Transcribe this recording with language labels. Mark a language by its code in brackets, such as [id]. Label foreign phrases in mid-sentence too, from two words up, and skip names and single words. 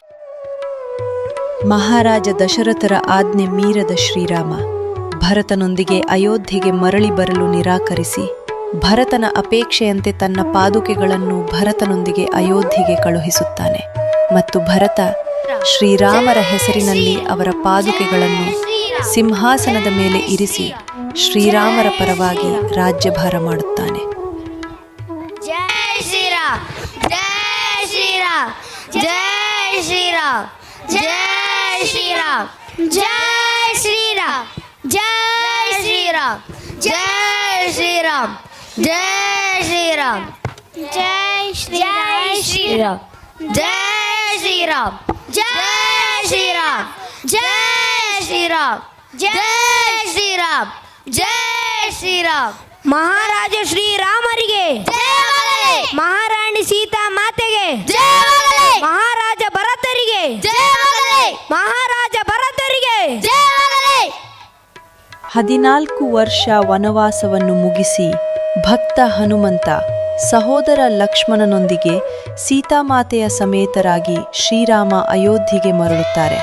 [kn] ಮಹಾರಾಜ ದಶರಥರ ಆಜ್ಞೆ ಮೀರದ ಶ್ರೀರಾಮ ಭರತನೊಂದಿಗೆ ಅಯೋಧ್ಯೆಗೆ ಮರಳಿ ಬರಲು ನಿರಾಕರಿಸಿ ಭರತನ ಅಪೇಕ್ಷೆಯಂತೆ ತನ್ನ ಪಾದುಕೆಗಳನ್ನು ಭರತನೊಂದಿಗೆ ಅಯೋಧ್ಯೆಗೆ ಕಳುಹಿಸುತ್ತಾನೆ ಮತ್ತು ಭರತ ಶ್ರೀರಾಮರ ಹೆಸರಿನಲ್ಲಿ ಅವರ ಪಾದುಕೆಗಳನ್ನು ಸಿಂಹಾಸನದ ಮೇಲೆ ಇರಿಸಿ ಶ್ರೀರಾಮರ ಪರವಾಗಿ ರಾಜ್ಯಭಾರ ಮಾಡುತ್ತಾನೆ. [hi] जय श्री राम! जय श्री राम! जय श्री राम! जय श्री राम! जय श्री राम! जय श्री राम! जय श्री राम! जय श्री राम! जय श्री जय श्री राम! जय श्री राम! जय श्री राम! जय श्री राम! जय श्री राम! जय श्री राम! [kn] ಮಹಾರಾಜ ಶ್ರೀರಾಮರಿಗೆ ಜಯವಾಗಲಿ! ಮಹಾರಾಣಿ ಸೀತಾ ಮಾತೆಗೆ ಜಯವಾಗಲಿ! ಮಹಾರಾಜ ಭರತರಿಗೆ ಜಯವಾಗಲಿ! ಮಹಾರಾಜ ಭರತರಿಗೆ ಜಯವಾಗಲಿ! 14 ವರ್ಷ ವನವಾಸವನ್ನು ಮುಗಿಸಿ ಭಕ್ತ ಹನುಮಂತ ಸಹೋದರ ಲಕ್ಷ್ಮಣನೊಂದಿಗೆ ಸೀತಾಮಾತೆಯ ಸಮೇತರಾಗಿ ಶ್ರೀರಾಮ ಅಯೋಧ್ಯೆಗೆ ಮರಳುತ್ತಾರೆ.